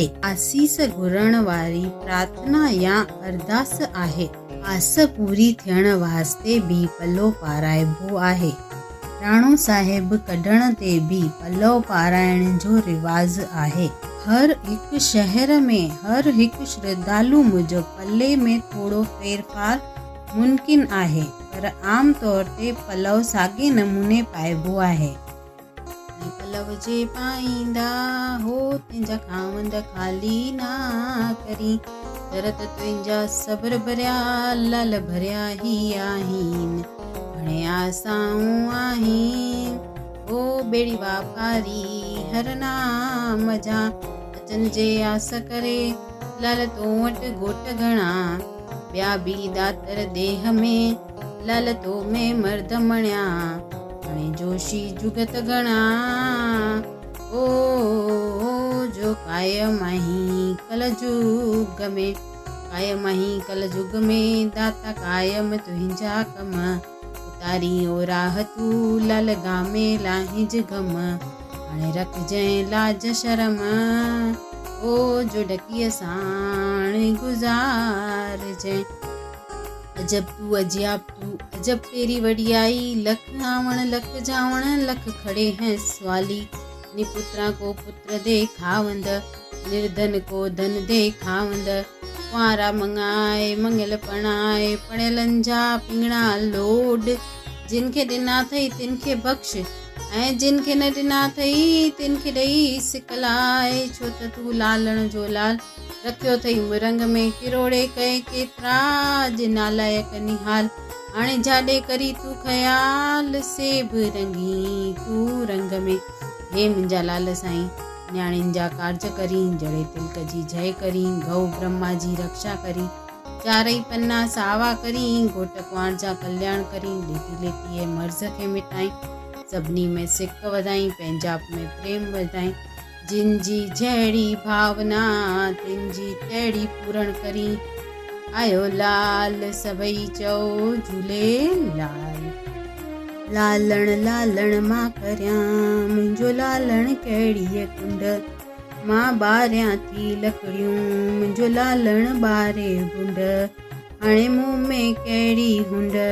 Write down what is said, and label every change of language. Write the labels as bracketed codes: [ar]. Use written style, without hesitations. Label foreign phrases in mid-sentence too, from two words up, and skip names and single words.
[sd] आसीस घुरण वारी प्रार्थना या अरदास आहे। आस पूरी थियण वास्ते भी पलव पाराइबो आहे। राणो साहिब कढण ते भी पलव पाराइण जो रिवाज आहे। हर हिकु शहर में हर हिकु श्रद्धालु मुजब पल्ले में थोड़ो फेरफार मुमकिन आहे, पर आम तौर ते पलव साॻे नमूने पाइबो आहे। पलव जे पाईंदा हो तुंहिंजा खावंद खाली ना करी, दरत तुंहिंजा सब्र भरिया लाल भरिया ही आहिनि, घणे आसाऊं आहिनि ओ बेड़ी वापारी हर नाम जा, अचन जे आस करे लाल तो वटि घोट घणा, ॿिया बि दातर देह में लाल तो में मर्द मणिया, हाणे जोशी जुगत घणा ओ जो कायम आहीं कल जुग में, कायम आहीं कल जुग में दाता कायम तुंहिंजा कम, उतारी ओ राह तू लाल गामे लाहिज गम, हाणे रखजैं लाज शर्म ओ जो डकीअ साण गुज़ारजैं। [hi] अजब तू अजब तू अजब तेरी वडियाई, लख आवण लख जावण लख खड़े हैं सवाली, निपुत्रा को पुत्र दे खावंद, निर्धन को धन दे खावंद, [sd] कुंवारा मंगाए मंगल पणाए, पणियलन जा पिंगड़ा लोड, जिनखे ॾिना अथई तिनखे बख़्श ऐं जिनखे न ॾिना अथई तिनखे ॾेई सिकलाए, छो त तू लालण जो लाल रखियो अथई मुरंग में, किरोड़े कए केतिरा अॼु नालायक निहाल, हाणे जाॾे करी तू ख़याल सेब रंगी तू रंग में, हे मुंहिंजा लाल साईं न्याणियुनि जा कारज करी, जड़े तिलक जी जय करी, गौ ब्रह्मा जी रक्षा करी, चारई पन्ना सावा करी, घोट कुंवार जा कल्याण करी, लेती लेती मर्ज़ खे मिटाई, सभिनी में सिक वधाई, पंहिंजाप में प्रेम वधाई, जिन जी जहिड़ी भावना तिन जी तहिड़ी पूरण करी, आयो लाल सभई चओ झूलेलाल। लालण लालण मां करियां मुंहिंजो लालण कहिड़ीअ कुंड, मां ॿारियां थी लकड़ियूं मुंहिंजो लालण ॿारे गुंड, हाणे मूं में कहिड़ी हुंड